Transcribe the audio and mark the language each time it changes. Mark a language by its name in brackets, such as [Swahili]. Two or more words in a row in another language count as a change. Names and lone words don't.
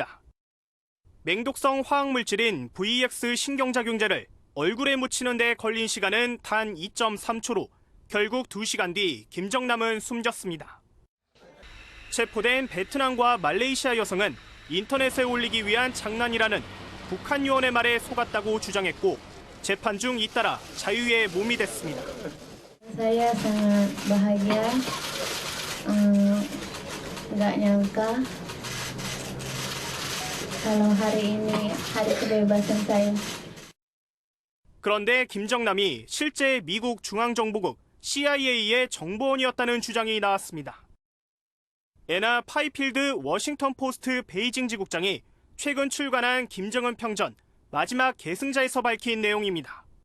[Korean] 맹독성 화학물질인 VX 신경작용제를 얼굴에 묻히는 데 걸린 시간은 단 2.3초로 결국 2시간 뒤 김정남은 숨졌습니다. 체포된 베트남과 말레이시아 여성은 인터넷에 올리기 위한 장난이라는 북한 요원의 말에 속았다고 주장했고 재판 중 잇따라 자유의 몸이 됐습니다. [Indonesian] Saya sangat bahagia, nggak nyangka kalau hari ini hari kebebasan saya. [Korean] 그런데 김정남이 실제 미국 중앙정보국 CIA의 정보원이었다는 주장이 나왔습니다. 애나 파이필드 워싱턴 포스트 베이징 지국장이 최근 출간한 김정은 평전 마지막 계승자에서 밝힌 내용입니다.